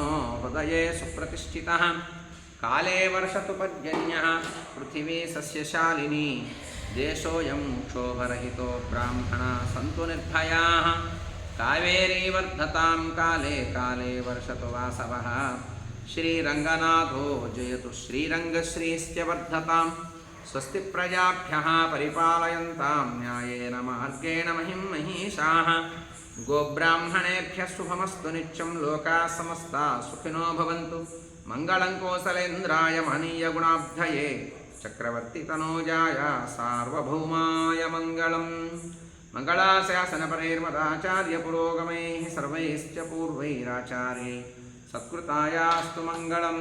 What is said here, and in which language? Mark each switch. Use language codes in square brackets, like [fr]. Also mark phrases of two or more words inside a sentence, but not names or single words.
[sa] హృదయే సుప్రతిష్ఠితః కాలే వర్షతు పర్జన్యః పృథివీ సస్యశాలినీ దేశోయం క్షోభరహితో బ్రాహ్మణా సంతు నిర్భయాః కావేరీ వర్ధతాం కాలే కాలే వర్షతు వాసవః శ్రీరంగనాథో జయతు శ్రీరంగశ్రీశ్చ వర్ధతాం స్వస్తి ప్రజాభ్యః పరిపాలయంతాం న్యాయేన మార్గేణ మహిం మహీషాః గోబ్రాహ్మణేభ్యः శుభమస్తు నిత్యం లోకాः సమస్తాः సుఖినో భవంతు మంగళం కోసలేంద్రాయ మహనీయ గుణాబ్ధయే చక్రవర్తి తనూజాయ సార్వభౌమాయ మంగళం. మంగళాశాసనపరైర్మదాచార్య పురోగమైః సర్వైశ్చ పూర్వైరాచార్యైः సత్కృతాయాస్తు మంగళం.